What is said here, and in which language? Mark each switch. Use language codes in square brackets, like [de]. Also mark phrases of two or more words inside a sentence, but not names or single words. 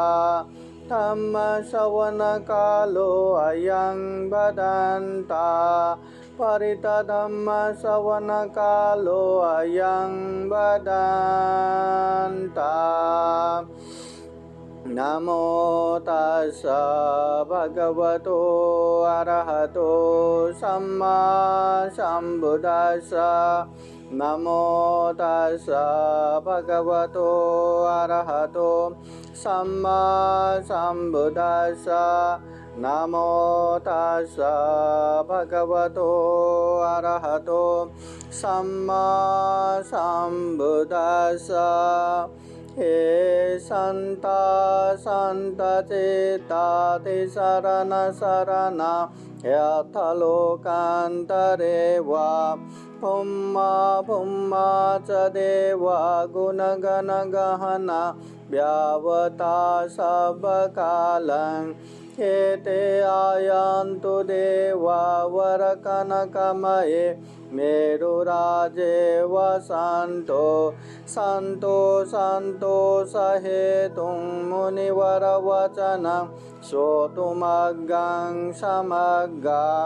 [pi] धम्मश्रवणकालो अयं वदन्ता परितधम्मश्रवणकालो अयं वदन्ता। नमो तस्स भगवतो अरहतो सम्मा सम्बुद्दस्स। नमो तस्स भगवतो अरहतो सम्मा सम्बुद्दस्स। नमो तस्स भगवतो अरहतो सम्मा सम्बुद्दस्स। हे संता संतचेता ते शरण शरण यथ लोकान्तरे वा भुम्मा भुम्मा च देवा गुणगण गहना व्यावता सबकालं। एते आयान्तु देवा वरकनकमये मेरुराजे वसन्तो सन्तो सन्तोषहेतुं मुनिवरवचनं श्रोतुमग्गं समग्गा।